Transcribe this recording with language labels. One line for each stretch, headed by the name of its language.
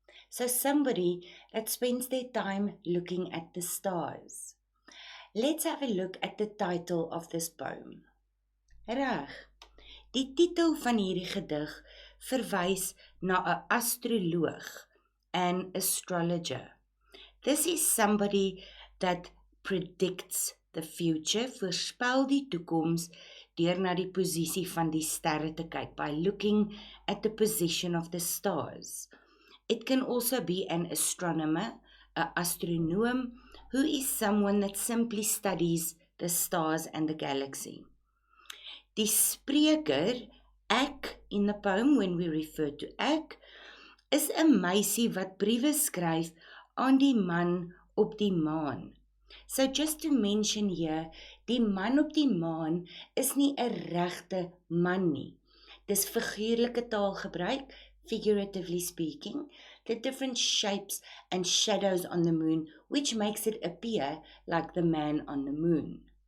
English: So somebody that spends their time looking at the stars. Let's have a look at the title of this poem.
Afrikaans: Reg, die titel van hierdie gedig verwys na 'n astroloog,
English: an astrologer. This is somebody that predicts the future,
Afrikaans: voorspel die toekoms deur na die posisie van die sterre te kyk,
English: by looking at the position of the stars. It can also be an astronomer, an astronoom, who is someone that simply studies the stars and the galaxy.
Afrikaans: Die spreker, ek,
English: in the poem, when we refer to
Afrikaans: ek, is 'n meisie wat briewe skryf aan die man op die maan.
English: So just to mention here,
Afrikaans: die man op die maan is nie 'n regte man nie. Dis figuurlike taalgebruik,
English: figuratively speaking, the different shapes and shadows on the moon, which makes it appear like the man on the moon.